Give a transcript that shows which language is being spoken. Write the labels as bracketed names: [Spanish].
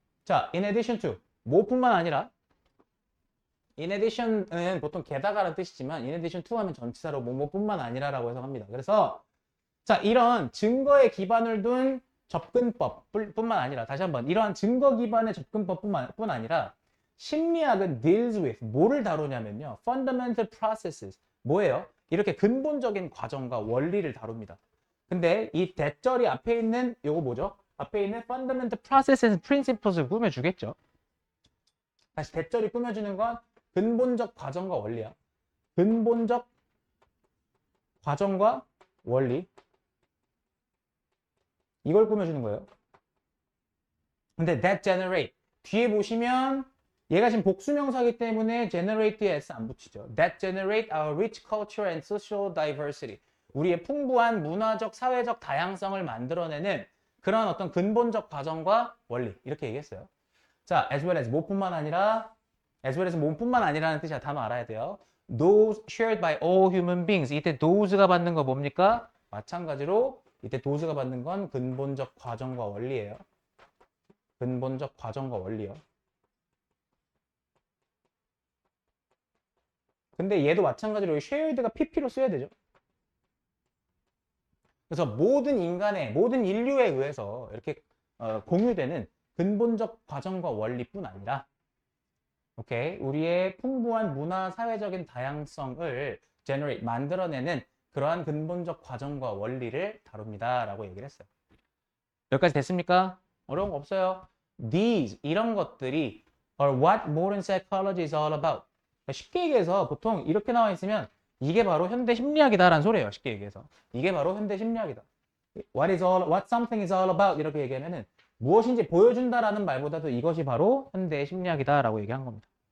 [Korean] 자, [English] in addition to [Korean] 뭐뿐만 아니라 in addition은 보통 게다가라는 뜻이지만 in addition to 하면 전치사로 뭐뿐만 아니라라고 해석합니다. 그래서 자, 이런 증거에 기반을 둔 접근법뿐만 아니라 다시 한번 이러한 증거 기반의 접근법뿐 아니라 심리학은 [English] deals with [Korean] 뭐를 다루냐면요. [English] fundamental processes [Korean] 뭐예요? 이렇게 근본적인 과정과 원리를 다룹니다. 근데 이 대절이 앞에 있는 요거 뭐죠? 앞에 있는 [English] fundamental processes and principles [Korean] 를 꾸며주겠죠. 다시 대절이 꾸며주는 건 근본적 과정과 원리야. 근본적 과정과 원리. 이걸 꾸며주는 거예요. 근데 [English] that generate [Korean] 뒤에 보시면 얘가 지금 복수명사이기 때문에 generate에 s 안 붙이죠. [English] That generate our rich culture and social diversity. [Korean] 우리의 풍부한 문화적, 사회적 다양성을 만들어내는 그런 어떤 근본적 과정과 원리 이렇게 얘기했어요. 자, [English] as well as [Korean] 뭐뿐만 아니라 as well as 뭐뿐만 아니라는 뜻이야. 단어 알아야 돼요. [English] Those shared by all human beings. [Korean] 이때 those가 받는 거 뭡니까? 마찬가지로 이때 those가 받는 건 근본적 과정과 원리예요. 근본적 과정과 원리요. 근데 얘도 마찬가지로 shared가 pp로 써야 되죠. 그래서 모든 인간의 모든 인류에 의해서 이렇게 공유되는 근본적 과정과 원리뿐 아니라 오케이 우리의 풍부한 문화 사회적인 다양성을 generate 만들어내는 그러한 근본적 과정과 원리를 다룹니다라고 얘기를 했어요. 여기까지 됐습니까? 어려운 거 없어요. [English] These [Korean] 이런 것들이 [English] are what modern psychology is all about. [Korean] 쉽게 얘기해서 보통 이렇게 나와 있으면 이게 바로 현대 심리학이다라는 소리예요. 쉽게 얘기해서 이게 바로 현대 심리학이다. [English] What something is all about [Korean] 이렇게 얘기하면은 무엇인지 보여준다라는 말보다도 이것이 바로 현대 심리학이다라고 얘기한 겁니다.